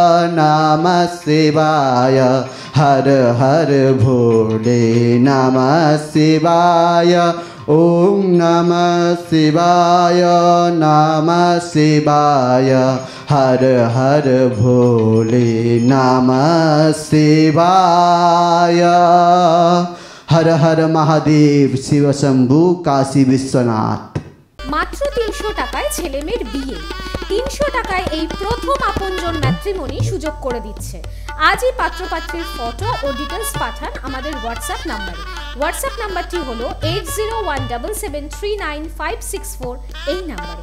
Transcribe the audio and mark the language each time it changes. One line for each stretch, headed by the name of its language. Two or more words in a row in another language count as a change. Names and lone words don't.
Sanskrit: हर हर भोले नमः शिवाय ओम नमः शिवाय हर हर भोले नमः शिवाय हर हर महादेव शिव शंभु काशी विश्वनाथ।
Bangla: মাত্র ৩০০ টাকায় ছেলে মেয়ের বিয়ে, ৩০০ টাকায় এই প্রথম আপনজন ম্যাট্রিমনি সুযোগ করে দিচ্ছে। আজই পাত্রপাত্রীর ফটো ও ডিটেলস পাঠান আমাদের হোয়াটসঅ্যাপ নাম্বারে। হোয়াটসঅ্যাপ নাম্বারটি হলো 8017739564 এই নাম্বারে।